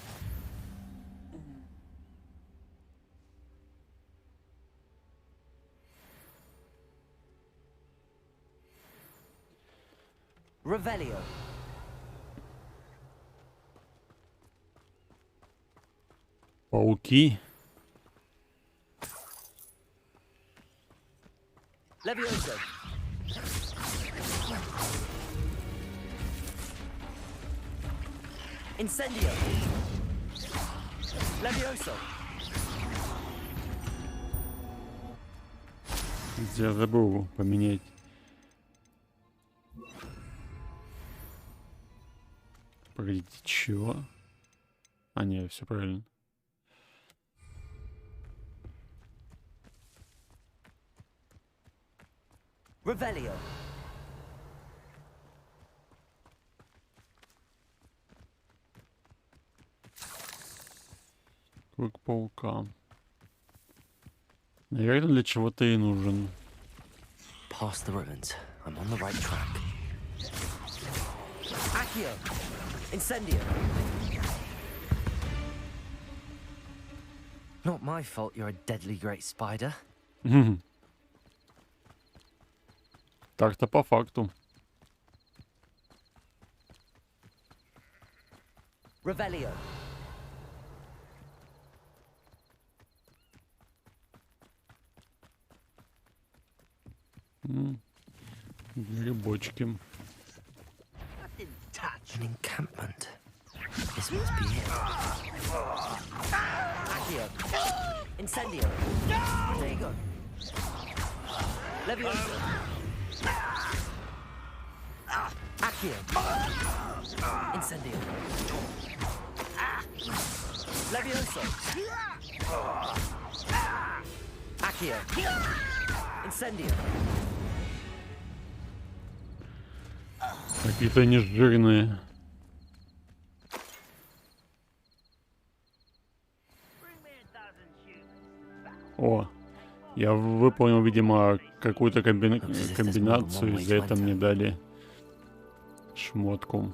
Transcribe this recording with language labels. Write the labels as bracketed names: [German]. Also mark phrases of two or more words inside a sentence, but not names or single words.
[Russian] Revelio. Пауки. Levioso. Incendio. Levioso. Я забыл поменять. Погодите, чего? А, не, все правильно. Revelio. Круг паука. Наверное, для чего-то и нужен. [English] Past the ruins. I'm on the right track. Accio. Incendio. Not my fault you're a deadly great spider. [Russian] Так-то по факту. Revelio. Грибочки. [English] An encampment. This must be it. Accio. Incendio. There you go. Levioso. Accio. Incendio. Levioso. Accio. Incendio. [Russian] Какие-то они жирные. О, я выполнил, видимо, какую-то комбинацию, и за это мне дали шмотку.